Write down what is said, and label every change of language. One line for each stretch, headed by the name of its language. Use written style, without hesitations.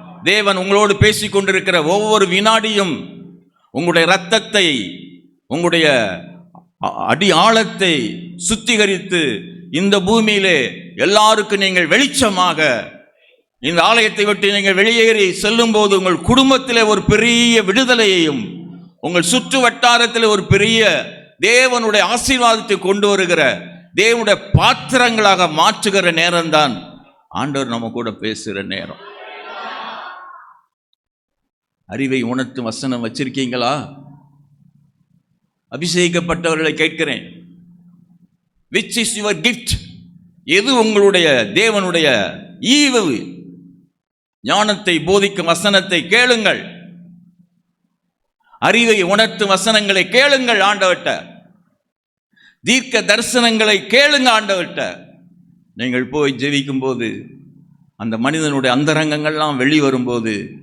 Tamil: தேவன் உங்களோடு பேசிக் கொண்டிருக்கிற ஒவ்வொரு வினாடியும் உங்களுடைய இரத்தத்தை, உங்களுடைய அடி ஆழத்தை சுத்திகரித்து இந்த பூமியிலே எல்லாருக்கும் நீங்கள் வெளிச்சமாக, இந்த ஆலயத்தை விட்டு நீங்கள் வெளியேறி செல்லும் போது உங்கள் குடும்பத்திலே ஒரு பெரிய விடுதலையையும், உங்கள் சுற்று வட்டாரத்தில் ஒரு பெரிய தேவனுடைய ஆசீர்வாதத்தை கொண்டு வருகிற தேவனுடைய பாத்திரங்களாக மாற்றுகிற நேரம்தான் ஆண்டவர் நம்ம கூட பேசுகிற நேரம். அறிவை உணர்த்தும் வசனம் வச்சிருக்கீங்களா? அபிஷேகிக்கப்பட்டவர்களை கேட்கிறேன்,
English: which is your gift?
Tamil: எது உங்களுடைய தேவனுடைய ஈவு? ஞானத்தை போதிக்கும் வசனத்தை கேளுங்கள், அறிவை உணர்த்தும் வசனங்களை கேளுங்கள் ஆண்டவர்ட்ட, தீர்க்க தரிசனங்களை கேளுங்க ஆண்டவர்ட்ட. நீங்கள் போய் ஜெபிக்கும் போது அந்த மனிதனுடைய அந்தரங்கங்கள்லாம் வெளிவரும்போது